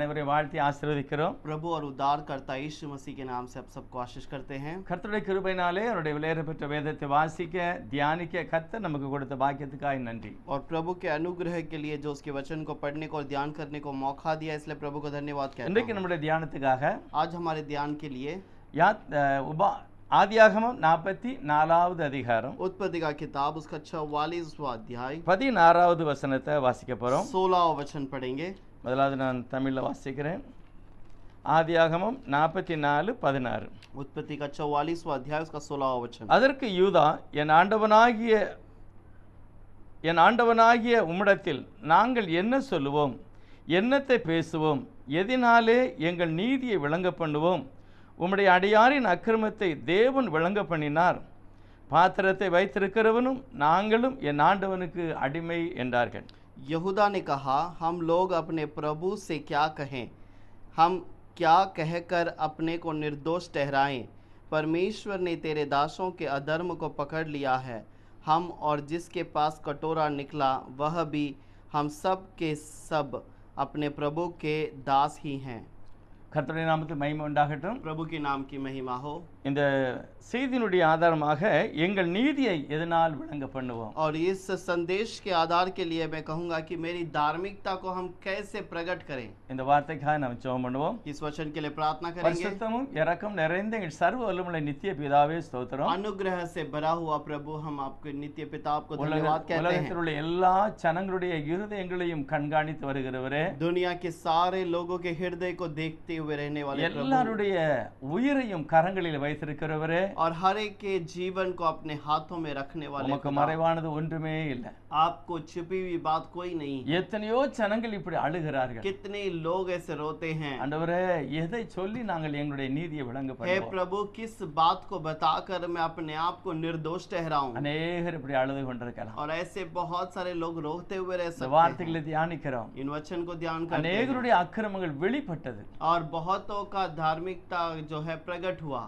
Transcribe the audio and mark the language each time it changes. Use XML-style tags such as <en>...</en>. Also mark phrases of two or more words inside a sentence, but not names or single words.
<ta>வாழ்த்தி ஆசீர்வதிக்கிறோம்.</ta> <hi>प्रभु और उद्धारकर्ता यीशु मसीह के नाम से आप सबको आशीष करते हैं।</hi> <ta>கர்த்தருடைய கிருபையினாலே அவருடைய விலையேற பெற்ற வேதத்தை வாசிக்க தியானிக்க கர்த்தர் நமக்கு கொடுத்த பாக்கியத்துக்காக நன்றி.</ta> <hi>और प्रभु के अनुग्रह के लिए जो उसके वचन को पढ़ने को और ध्यान करने को मौका दिया, इसलिए प्रभु को धन्यवाद कहता</hi> <ta>இன்றைக்கு</ta> <hi>हूं।</hi> <ta>நம்முடைய தியானத்துக்காக</ta> <hi>आज हमारे ध्यान के लिए</hi> <ta>ஆதியாகமம் 44வது அதிகாரம்</ta> <hi>उत्पत्ति का किताब उसका 44वां अध्याय</hi> <ta>16வது வசனத்தை வாசிக்க போறோம்.</ta> <hi>16वां वचन पढ़ेंगे।</hi> <ta>முதலாவது நான் தமிழ்ல வாசிக்கிறேன். ஆதியாகமம் 44:16.</ta> <hi>उत्पत्ति का 44वां अध्याय उसका 16वां वचन।</hi> <ta>அதற்கு யூதா, என் ஆண்டவனாகிய உம்மிடத்தில் நாங்கள் என்ன சொல்லுவோம், என்னத்தை பேசுவோம், எதினாலே எங்கள் நீதியை விளங்க பண்ணுவோம்? உம்முடைய அடியாரின் அக்கிரமத்தை தேவன் விளங்க பண்ணினார். பாத்திரத்தை வைத்திருக்கிறவனும் நாங்களும் என் ஆண்டவனுக்கு அடிமை என்றார்கள்.</ta> <hi>यहूदा ने कहा, हम लोग अपने प्रभु से क्या कहें? हम क्या कहकर अपने को निर्दोष ठहराएं? परमेश्वर ने तेरे दासों के अधर्म को पकड़ लिया है। हम और जिसके पास कटोरा निकला वह भी हम सब के सब अपने प्रभु के दास ही हैं।</hi> <ta>கர்த்தருடைய நாமத்தில் மகிமை உண்டாகட்டும்.</ta> <hi>प्रभु के नाम की महिमा हो।</hi> <ta>இந்த செய்தியினுடைய ஆதாரமாக எங்கள் நீதியை எதனால் விளங்க பண்ணுவோம்?</ta> <hi>और इस संदेश के आधार के लिए मैं कहूँगा कि मेरी धार्मिकता को हम कैसे प्रकट करें।</hi> <ta>இந்த வார்த்தைக்காக நாம் ஜெபம் பண்ணுவோம்.</ta> <hi>इस वचन के लिए प्रार्थना करेंगे।</hi> <ta>பரிசுத்தமும் இரக்கம் நிறைந்த எங்கள் சர்வ வல்லமையுள்ள நித்திய பிதாவே ஸ்தோத்திரம்.</ta> <hi>अनुग्रह से भरा हुआ प्रभु, हम आपके नित्य पिता आपको धन्यवाद कहते हैं।</hi> <ta>உலகத்தில் உள்ள எல்லா ஜனங்களுடைய இருதயங்களையும் கண்காணித்து வருகிறவரே,</ta> <hi>दुनिया के सारे लोगों के हृदय को देखते हुए रहने वाले प्रभु,</hi> <ta>எல்லாருடைய உயிரையும் கரங்களில் வைத்திருக்கிறவரே,</ta> <hi>और हर एक के जीवन को अपने हाथों में रखने वाले</hi> <ta>உமக்கு</ta> <hi>पिता,</hi> <ta>மறைவானது ஒன்றுமே இல்லை.</ta> <hi>आपको छिपी हुई बात कोई नहीं।</hi> <ta>எத்தனையோ ஜனங்கள் இப்படி அழுகிறார்கள்.</ta> <hi>कितने लोग ऐसे रोते हैं।</hi> <ta>ஆண்டவரே, எதை சொல்லி நாங்கள் எங்களுடைய நீதியை விளங்க</ta> <hi>हे</hi> <ta>பண்ணுவோம்?</ta> <hi>प्रभु, किस बात को बताकर मैं अपने आप को निर्दोष ठहराऊं?</hi> <ta>அநேகர் இப்படி அழுது கொண்டிருக்கலாம்.</ta> <hi>और ऐसे बहुत सारे लोग रोते हुए रह</hi> <ta>இந்த</ta> <hi>सकते हैं।</hi> <ta>வார்த்தைகளை தியானிக்கிறோம்.</ta> <hi>इन वचन को ध्यान करते हैं।</hi> <ta>அநேகருடைய அக்கிரமங்கள் வெளிப்பட்டது,</ta> <hi>और बहुतों का धार्मिकता जो है प्रकट हुआ,</hi>